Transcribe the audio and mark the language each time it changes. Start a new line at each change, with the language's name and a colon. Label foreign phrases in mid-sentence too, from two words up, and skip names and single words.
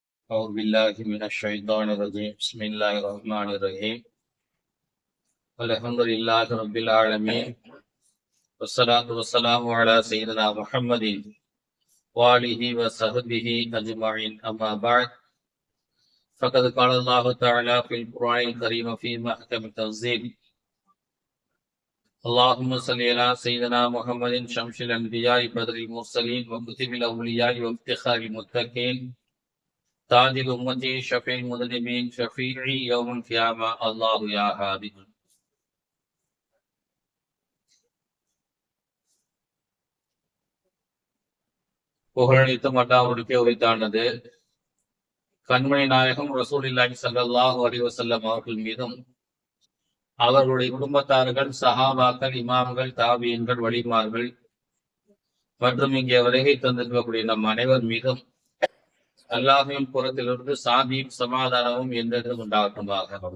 Arabic: أعوذ بالله من الشيطان الرجيم بسم الله الرحمن الرحيم الحمد لله رب العالمين والصلاة والسلام على سيدنا محمد وآله وصحبه أجمعين أما بعد فقد قال الله تعالى في القرآن الكريم في محكم التنزيل اللهم صل على سيدنا محمد شمس الأنبياء بدر المرسلين وكتب الأولياء وافتخار المتقين تاج الأمة شفيع المذنبين شفيعي يوم القيامة الله يا هادي
Tamil: புகழனைத்தும் அல்லாஹ்வுக்கே உரித்தானது. கண்மணி நாயகம்
Arabic: رسول الله صلى الله عليه وسلم
Tamil: அவர்கள் மீதும் அவர்களுடைய குடும்பத்தார்கள், சஹாபாக்கள், இமாம்கள், தாபியீன்கள், வலிமார்கள் மற்றும் இங்கே வருகை தந்திருக்கக்கூடிய நம் அனைவர் மீதும் அல்லாஹ்வின் புறத்திலிருந்து சாந்தியும் சமாதானமும் என்றென்றும் உண்டாகட்டுமாக.